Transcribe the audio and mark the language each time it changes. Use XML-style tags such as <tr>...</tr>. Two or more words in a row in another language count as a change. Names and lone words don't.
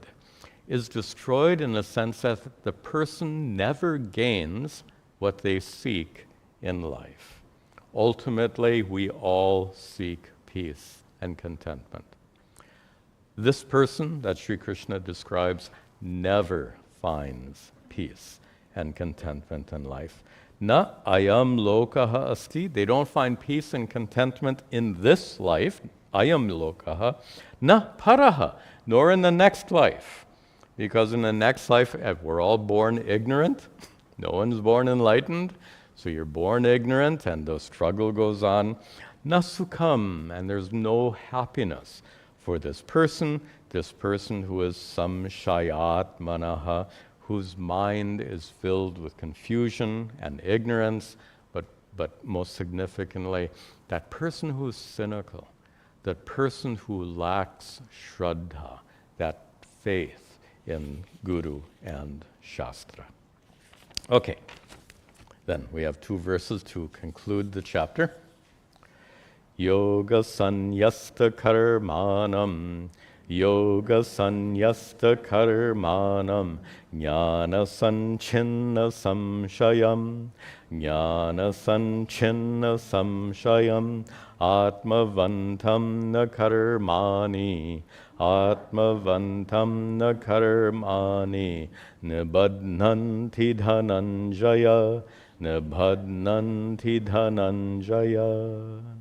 <en>Is destroyed in the sense that the person never gains what they seek in life. Ultimately, we all seek peace and contentment. This person that Sri Krishna describes never finds peace and contentment in life.</en> <sa>न अयं लोकः अस्ति.</sa> <en>They don't find peace and contentment in this life,</en> <sa>अयं लोकः. न परः,</sa> <en>nor in the next life. Because in the next life, we're all born ignorant. No one's born enlightened. So you're born ignorant and the struggle goes on. Nasukam, and there's no happiness for this person who is</en> <sa>संशयात् मनः,</sa> <en>whose mind is filled with confusion and ignorance, but most significantly, that person who's cynical, that person who lacks Shraddha, that faith in Guru and Shastra. Okay, then we have 2 verses to conclude the chapter.</en> <sa>योग संन्यस्त कर्माणं योग संन्यस्त कर्माणं ज्ञान संछिन्न संशयं ज्ञान संछिन्न संशयं आत्मवन्तं न कर्माणि आत्मवन्तं न कर्माणि निबध्नन्ति धनञ्जय निबध्नन्ति धनञ्जय.</sa>